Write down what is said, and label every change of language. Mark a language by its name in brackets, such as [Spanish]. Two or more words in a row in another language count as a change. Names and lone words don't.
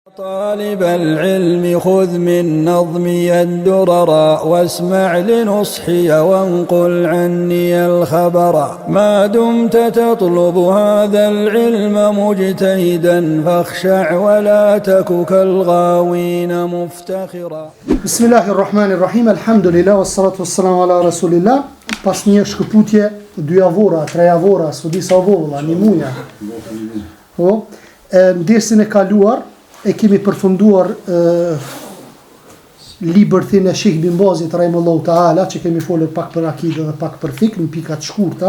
[Arabic] طالب العلم خذ من نظمي الدرر واسمع لنصحي وانقل عني الخبر ما دمت تطلب هذا العلم مجتهدا فاخشع ولا تك كالغاوين مفتخرا. بسم الله الرحمن الرحيم الحمد لله والصلاة والسلام على رسول الله. [Albanian] Pas një shkëputje, 2 javora, 3 javora, së disa volla, një muja. Në dersin e kaluar, e kemi përfunduar libërthin e Sheikh Bin Bazit [Arabic] رحمه الله تعالى, [Albanian] që kemi folur pak për akide dhe pak për fikë në pika të shkurta.